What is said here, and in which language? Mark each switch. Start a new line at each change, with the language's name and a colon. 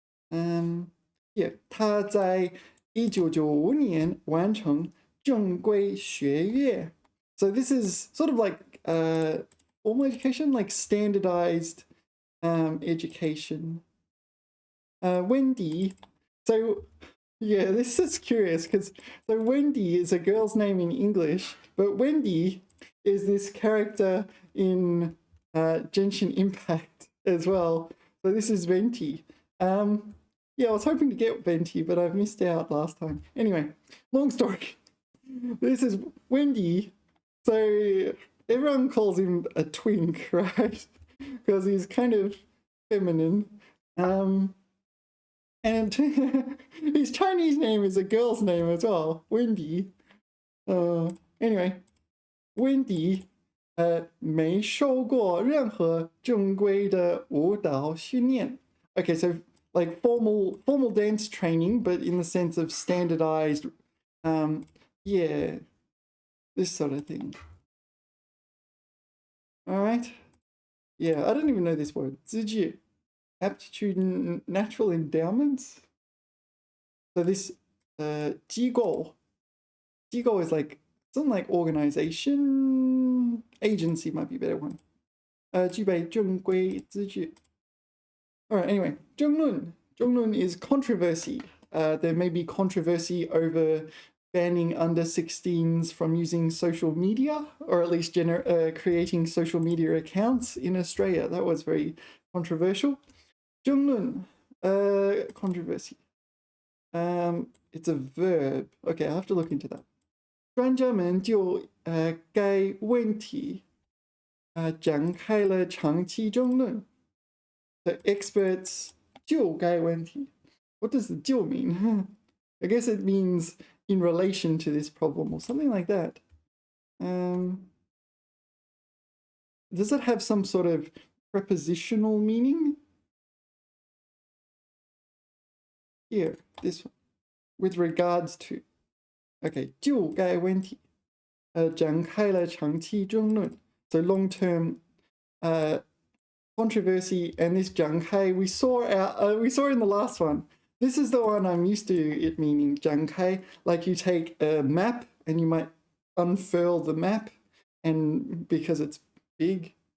Chinese: Yeah, 他在1995年完成正规学业.
English: So this is sort of like formal education, like standardized education. Wendy. So yeah, this is curious because so Wendy is a girl's name in English, but Wendy is this character in Genshin Impact as well. So this is Venti. Yeah, I was hoping to get Venti, but I've missed out last time. Anyway, long story. This is Wendy. So everyone calls him a twink, right? Because he's kind of feminine. And his Chinese name is a girl's name as well, Wendy.
Chinese: Anyway, Wendy 没受过任何正规的舞蹈训练.
English: Okay, so like formal dance training, but in the sense of standardized, yeah, this sort of thing. All right. Yeah, I don't even know this word.
Chinese: 资质.
English: Aptitude and natural endowments. So this 机构 is like something like organization, agency might be a better one.
Chinese: 具备正规资质.
English: All right, anyway, 争论. 争论 is controversy. There may be controversy over banning under 16s from using social media, or at least creating social media accounts in Australia. That was very controversial. 争论, controversy. It's a verb. Okay, I have to look into that.
Chinese: 专家们就该问题展开了长期争论.
English: The experts
Chinese: 就该问题.
English: What does the 就 mean? I guess it means in relation to this problem or something like that. Does it have some sort of prepositional meaning? Here, this one, with regards to.
Chinese: Okay, 就该问题展开了长期争论.
English: So long-term controversy, and this 展开we saw in the last one. This is the one I'm used to it meaning 展开, like you take a map and you might unfurl the map, and because it's big,